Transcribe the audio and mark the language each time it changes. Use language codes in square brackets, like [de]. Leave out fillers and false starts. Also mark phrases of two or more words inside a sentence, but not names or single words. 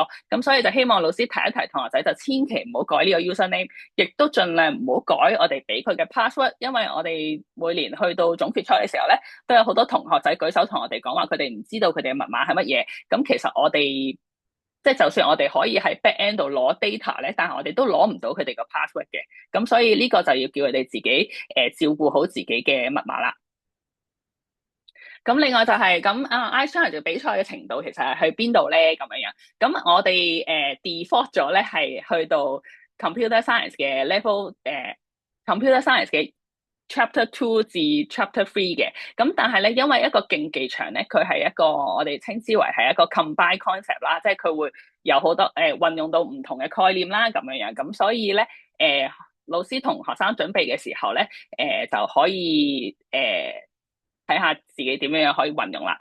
[yue] 咁所以就希望老師提一提同學仔，就千祈唔好改呢個 username，亦都盡量唔好改我哋俾佢嘅 password，因為我哋每年去到總決賽嘅時候咧，都有好多同學仔舉手同我哋講話，佢哋唔知道佢哋嘅密碼係乜嘢。咁其實我哋即係就算我哋可以喺 [en] back end [yue] 度攞 data 咧，但係我哋都攞唔到佢哋個 password 嘅。咁所以呢個就要叫佢哋自己照顧好自己嘅密碼啦。咁另外就係咁Ice Challenge 比賽嘅程度其實係去邊度咧？咁樣樣，咁我哋default 咗咧係去到 [en] Computer Science [yue] 嘅 [en] level Computer Science [yue] 嘅 [en] Chapter Two [yue] 至 [en] Chapter Three [yue] 嘅。咁但係咧，因為一個競技場咧，佢係一個我哋稱之為係一個 [en] combined concept [yue] 啦，即係佢會有好多運用到唔同嘅概念啦，咁樣樣。咁所以咧老師同學生準備嘅時候咧，就可以睇下自己點樣可以運用啦。